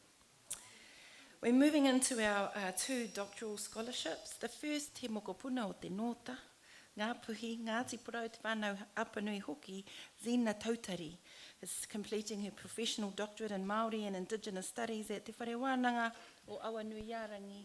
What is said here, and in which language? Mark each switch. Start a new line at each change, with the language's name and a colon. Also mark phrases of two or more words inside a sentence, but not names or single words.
English: We're moving into our two doctoral scholarships. The first,
Māori: he mokopuna o te nōta, ngā puhi, Ngāti Porou te whānau apanui hoki, Zina Tautari,
English: is completing her professional doctorate in Māori and Indigenous Studies at te whare wānanga o Awanuiarangi.